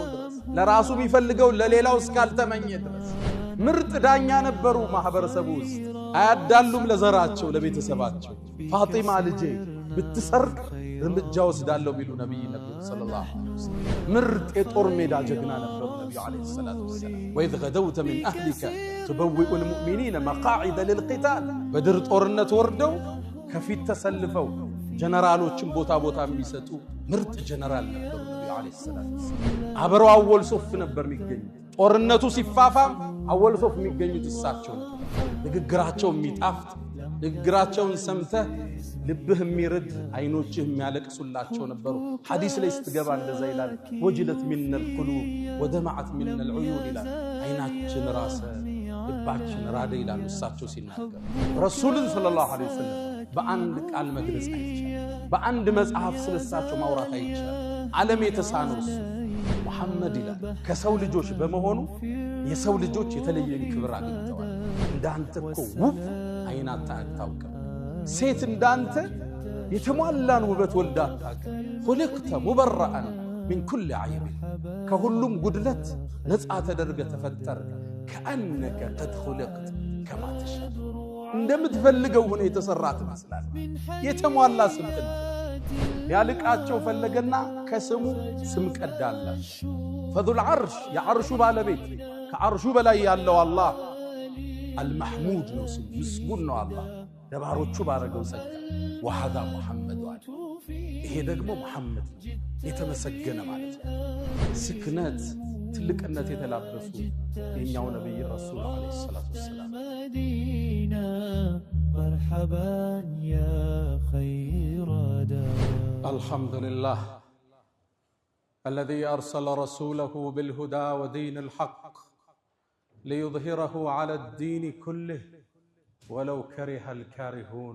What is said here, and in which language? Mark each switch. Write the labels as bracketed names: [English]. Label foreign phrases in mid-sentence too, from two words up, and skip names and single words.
[Amharic] ድረስ ለራሱ ቢፈልገው ለሌላው እስካልተመኘ ድረስ ምርጥ ዳኛ ነበሩ ማህበረሰቡ ውስጥ አያዳሉም ለዘራቸው ለቤተሰባቸው። ፋጢማ ልጄ ብትሰርቅ እርምጃ ወስዳለው ቢሉ ነብይ [Arabic] صلى الله عليه وسلم [Amharic] ምርጥ የጦር ሜዳ ጀግና ነበሩ ነብዩ [Arabic] عليه الصلاة والسلام። وإذ غدوت من أهلك تبوئ المؤمنين مقاعد للقتال [Amharic] بدر ጦርነት ወርደው ከፊት ተሰልፈው ጀነራሎችን ቦታ ቦታ የሚሰጡ ምርጥ ጀነራል ነበሩ ነብዩ [Arabic] عليه الصلاة والسلام። [Amharic] አብረው አወል ሶፍ ነበር የሚገኙ ጦርነቱ ሲፋፋም አወል ሶፍ የሚገኙት እሳቸው ንግግራቸው የሚጣፍጥ ንግግራቸውን ሰምተህ ልብህ የሚርድ አይኖችህ የሚያለቅሱላቸው ነበሩ። ሐዲስ ላይ ስትገባ እንደዛ ይላል ወጅለት [Arabic] من القلوب ودمعت من العيون [Amharic] ይላል። አይናችን ራሰ ልባችን ራደ ይላል እሳቸው ሲናገሩ። ረሱልን [Arabic] صلى الله عليه وسلم [Amharic] በአንድ ቃል መግለጽ አይቻልም። በአንድ መጽሐፍ ስለሳቸው ማውራት አይቻልም። ዓለም የተሳነው እሱ መሐመድ ይላል ከሰው ልጆች በመሆኑ የሰው ልጆች የተለየ ክብር አግኝተዋል። እንዳንተ እኮ ውብ አይናታ አታውቅም። ሴት እንዳንተ የተሟላን ውበት ወልዳ አታውቅም። [Arabic] خلقت مبرأ من كل عيب [Amharic] ከሁሉም ጉድለት ነፃ ተደርገ ተፈጠር። [Arabic] كأنك قد خلقت كما تشاء [Amharic] እንደምትፈልገው ሆነ የተሰራት መስላል። የተሟላ ስም ያልቃቸው ፈለገና ከስሙ ስም ቀዳላ [Arabic] فذو العرش [Amharic] የዓርሹ ባለቤት ከዓርሹ በላይ ያለው አላህ المحمود ነው ስሙ ምስጉን ነው አላህ ለባሮቹ ባረገው ጸጋ። [Arabic] وهذا محمد [Amharic] አለ ይሄ ደግሞ መሐመድ የተመሰገነ ማለት ነው። ስክነት ትልቅነት የተላበሱ የኛው ነብይ ረሱል [Arabic] عليه الصلاة والسلام مرحبا يا خير دار. الحمد لله الذي أرسل رسوله بالهدى ودين الحق ليظهره على الدين كله ولو كره الكارهون.